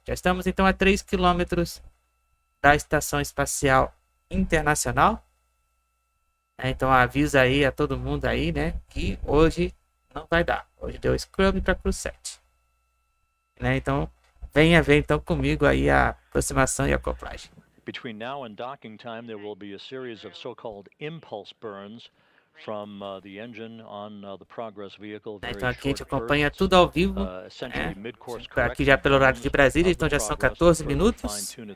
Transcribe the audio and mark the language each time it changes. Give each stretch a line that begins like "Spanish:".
Portuguese: Já estamos então a 3 quilômetros da Estação Espacial Internacional. Então avisa aí a todo mundo aí, né, que hoje não vai dar. Hoje deu scrub para Cruz 7. Então venha ver então comigo aí a aproximação e acoplagem.
English: Between now and docking time, there will be a series of so-called impulse burns from the engine on the Progress vehicle.
Portuguese: Então aqui a gente acompanha tudo ao vivo, aqui já pelo horário de Brasília, então já são 14 minutos.